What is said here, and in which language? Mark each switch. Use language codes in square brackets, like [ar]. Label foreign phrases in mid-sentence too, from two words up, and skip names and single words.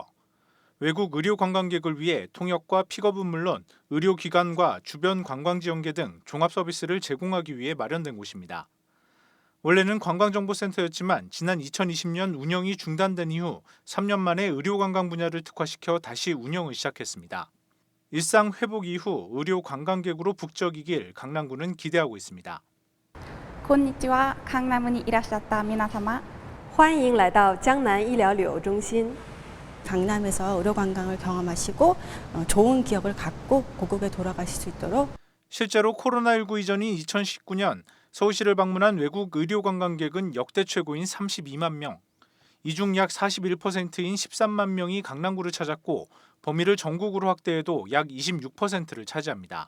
[ko] 외국 의료 관광객을 위해 통역과 픽업은 물론 의료기관과 주변 관광지 연계 등 종합 서비스를 제공하기 위해 마련된 곳입니다. 원래는 관광정보센터였지만 지난 2020년 운영이 중단된 이후 3년 만에 의료관광 분야를 특화시켜 다시 운영을 시작했습니다. 일상 회복 이후 의료 관광객으로 북적이길 강남구는 기대하고 있습니다. [ja] こんにちは、강남에いらっしゃった皆様 [zh] 欢迎来到江南医疗旅游中心 [ko] 강남에서 의료 관광을 경험하시고 좋은 기억을 갖고 고국에 돌아가실 수 있도록 실제로 코로나19 이전인 2019년 서울시를 방문한 외국 의료 관광객은 역대 최고인 32만 명. 이 중 약 41%인 13만 명이 강남구를 찾았고 범위를 전국으로 확대해도 약 26%를 차지합니다.